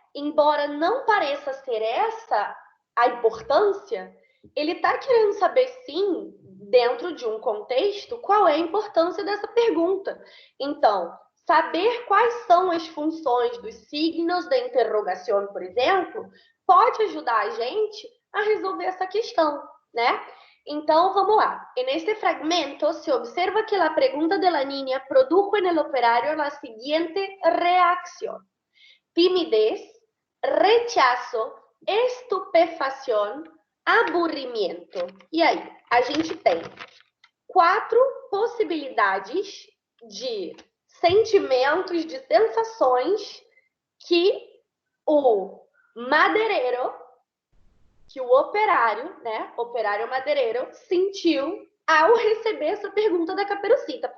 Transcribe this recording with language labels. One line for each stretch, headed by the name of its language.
Portuguese: Embora não pareça ser essa a importância, ele está querendo saber, sim, dentro de um contexto, qual é a importância dessa pergunta. Então, saber quais são as funções dos signos da interrogação, por exemplo, pode ajudar a gente a resolver essa questão, né? Então, vamos lá.
Spanish: En este fragmento se observa que a pergunta de la niña produjo en el operario la siguiente reacción: timidez, rechazo, estupefação, aburrimiento.
Portuguese: E aí, a gente tem 4 possibilidades de sentimentos, de sensações que o madeireiro, que o operário, né, operário madeireiro, sentiu ao receber essa pergunta da Caperucita.